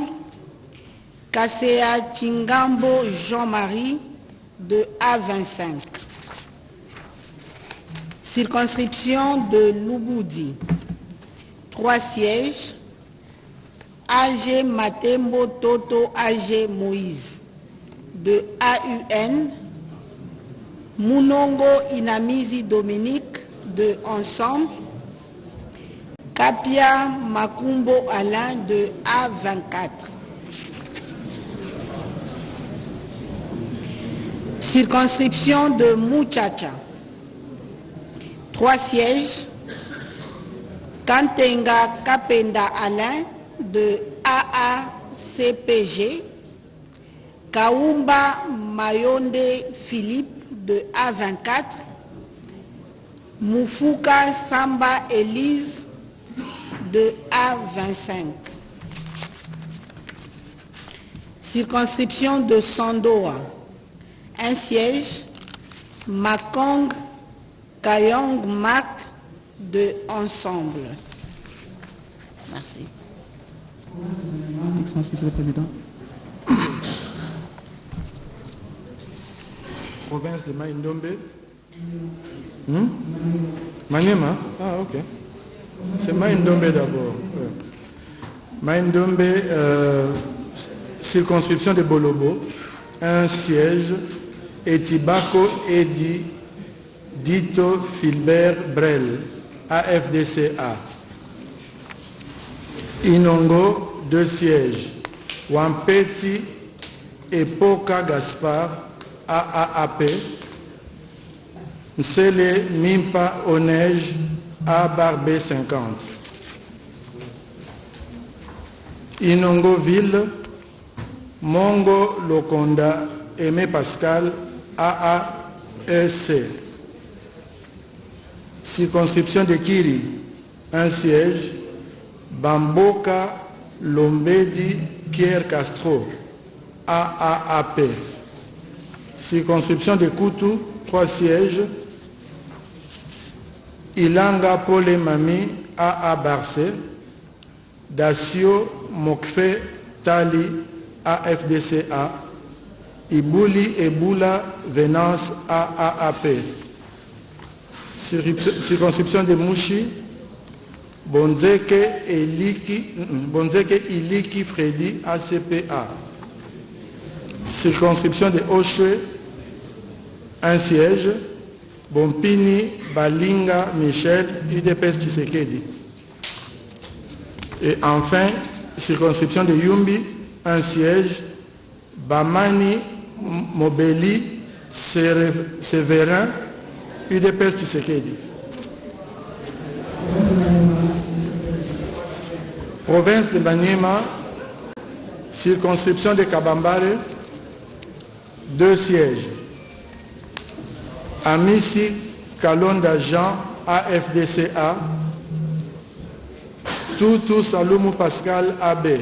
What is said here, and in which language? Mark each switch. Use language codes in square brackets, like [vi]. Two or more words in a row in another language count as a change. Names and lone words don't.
[fr] Kasea Chingambo Jean-Marie, de A25. Circonscription de Luboudi, 3 sièges. AG Matembo Toto AG Moïse, de AUN. Munongo Inamizi Dominique, de Ensemble. Kapia Makumbo Alain, de A24. Circonscription de Mouchacha, 3 sièges. Kantenga Kapenda Alain, de AACPG. Kaumba Mayonde Philippe, de A24. Moufuka Samba Élise, de A25. Circonscription de Sandoa, 1 siège. Makong Kayong Marc, de Ensemble. Merci. Excellence, Monsieur le Président. Province de Maïndombe. Maniema. Ah, ok. C'est Maïndombe d'abord. Maïndombe, circonscription de Bolobo, 1 siège. Etibako Edi Dito Filbert Brel, AFDCA. Inongo, 2 sièges. Wampeti Epoka Gaspard, AAAP. Nsele Mimpa Onej, A-B 50. Inongo Ville, Mongo Lokonda, Aimé Pascal, AAEC. Circonscription de Kiri, 1 siège. Bamboka Lombedi Pierre Castro, AAAP. Circonscription de Koutou, 3 sièges. Ilanga Pole Mami AA Barcé, Dacio Mokfe Tali AFDCA, Ibouli Eboula Venance AAP. Circonscription de Mouchi, Bonzeke Iliki Freddy ACPA. Circonscription de Oshwe, 1 siège. Bompini Balinga Michel UDPS Tshisekedi. Et enfin, circonscription de Yumbi, 1 siège. Bamani Mobeli Séverin UDPS Tshisekedi. Province de Maniema, circonscription de Kabambare, 2 sièges. Amissi Kalonda Jean AFDCA, Toutou Saloumou Pascal AB.